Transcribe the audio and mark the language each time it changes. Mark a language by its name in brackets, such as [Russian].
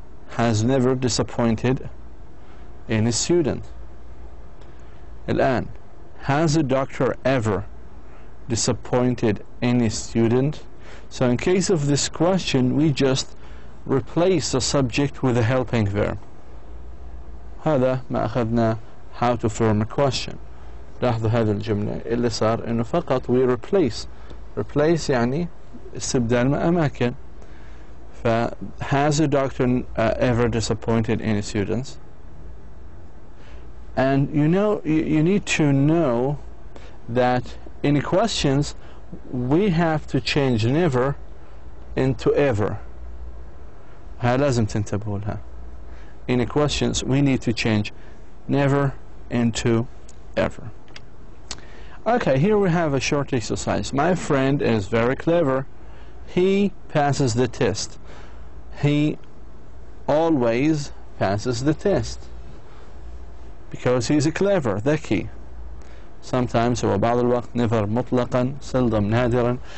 [English] Has never disappointed any student. [Arabic] الآن [English] Has a doctor ever disappointed any student? So in case of this question, we just replace the subject with a helping verb. [Arabic] هذا ما أخذنا [English] how to form a question. [Arabic] لاحظوا هذه الجملة اللي صار إنه فقط [English] we replace [Arabic] يعني استبدال أماكن. [English] Has a doctor ever disappointed any students? And you need to know that in questions we have to change never into ever. [Arabic] لازم تنتبهوا لها. [English] In questions we need to change never into ever. Okay, here we have a short exercise. My friend is very clever. He passes the test. He always passes the test because he's clever, [Arabic] ذكي. Sometimes هو بعض الوقت never مطلقا seldom نادرا.